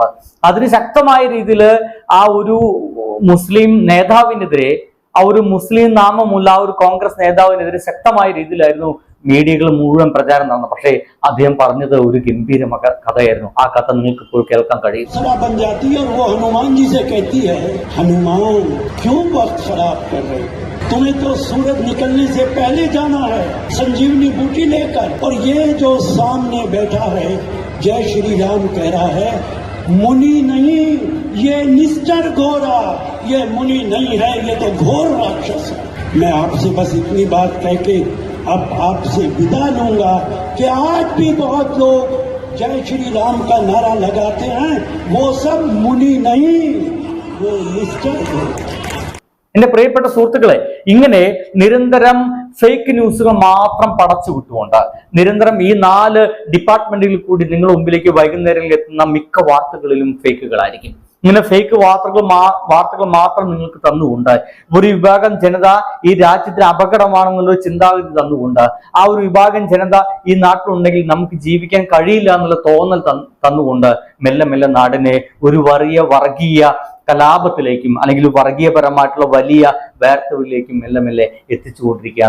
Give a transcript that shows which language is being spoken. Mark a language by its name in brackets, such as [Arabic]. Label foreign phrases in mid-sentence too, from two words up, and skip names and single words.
[Malayalam] അതിന് ശക്തമായ രീതിയിൽ ആ ഒരു മുസ്ലിം നേതാവിനെതിരെ, ആ ഒരു മുസ്ലിം നാമമുള്ള ആ ഒരു കോൺഗ്രസ് നേതാവിനെതിരെ ശക്തമായ രീതിയിലായിരുന്നു മീഡിയകൾ മുഴുവൻ പ്രചാരം നടന്നു. പക്ഷേ അദ്ദേഹം പറഞ്ഞത് ഒരു ഗംഭീര കഥയായിരുന്നു. ആ കഥ നിങ്ങൾക്ക് ഇപ്പോൾ കേൾക്കാൻ കഴിയും. [Hindi] तुम्हें तो सूरज निकलने से पहले जाना है संजीवनी बूटी लेकर, और ये जो सामने बैठा है जय श्री राम कह रहा है, मुनि नहीं, ये निश्चर घोरा, ये मुनि नहीं है, ये तो घोर राक्षस है। मैं आपसे बस इतनी बात कह के अब आपसे विदा लूंगा कि आज भी बहुत लोग जय श्री राम का नारा लगाते हैं, वो सब मुनि नहीं, वो निश्चर घोरा। [Malayalam] എന്റെ പ്രിയപ്പെട്ട സുഹൃത്തുക്കളെ, ഇങ്ങനെ നിരന്തരം [English] fake news [Malayalam] മാത്രം പടച്ചു വിട്ടുകൊണ്ട് നിരന്തരം ഈ 4 ഡിപ്പാർട്ട്മെന്റുകളിൽ കൂടി നിങ്ങളുടെ മുമ്പിലേക്ക് വൈകുന്നേരം എത്തുന്ന മിക്ക വാർത്തകളിലും ഫേക്കുകളായിരിക്കും. ഇങ്ങനെ ഫേക്ക് വാർത്തകൾ മാത്രം നിങ്ങൾക്ക് തന്നുകൊണ്ട് ഒരു വിഭാഗം ജനത ഈ രാജ്യത്തിന് അപകടമാണെന്നുള്ള ചിന്താഗതി തന്നുകൊണ്ട് ആ ഒരു വിഭാഗം ജനത ഈ നാട്ടിലുണ്ടെങ്കിൽ നമുക്ക് ജീവിക്കാൻ കഴിയില്ല എന്നുള്ള തോന്നൽ തന്നുകൊണ്ട് മെല്ലെ മെല്ലെ നാടിനെ ഒരു വർഗീയ കലാപത്തിലേക്കും അല്ലെങ്കിൽ വർഗീയപരമായിട്ടുള്ള വലിയ വാർത്തകളിലേക്കും മെല്ലെ മെല്ലെ എത്തിച്ചുകൊണ്ടിരിക്കുകയാണ്.